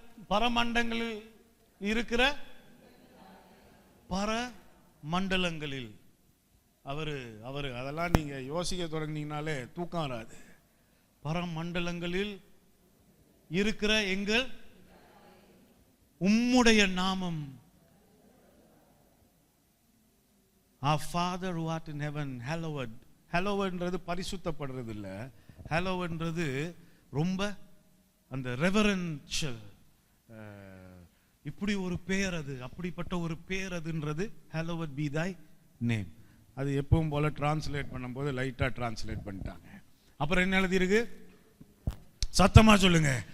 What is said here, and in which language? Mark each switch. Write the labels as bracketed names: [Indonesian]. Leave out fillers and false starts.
[Tamil] பரமண்டங்களில் இருக்கிற பரமண்டலங்களில் அவரு அதெல்லாம் நீங்க யோசிக்க தொடங்கினீங்கனாலே தூக்கம் வராது. பரமண்டலங்களில் இருக்கிற எங்கள் உம்முடைய நாமம், [English] our Father who art in heaven, hallowed. [Tamil] hallowedன்றது பரிசுத்தப்படுறது இல்ல, hallowedன்றது ரொம்ப அந்த ரெவரன்ஷியல், இப்படி ஒரு பேர் அது, அப்படிப்பட்ட ஒரு பேர் அதுன்றது [English] hallowed be thy name. [Tamil] அது எப்பவும் போல டிரான்ஸ்லேட் பண்ணும்போது லைட்டா டிரான்ஸ்லேட் பண்ணிட்டாங்க. அப்புறம் என்ன எழுதி இருக்கு? சத்தமா சொல்லுங்க.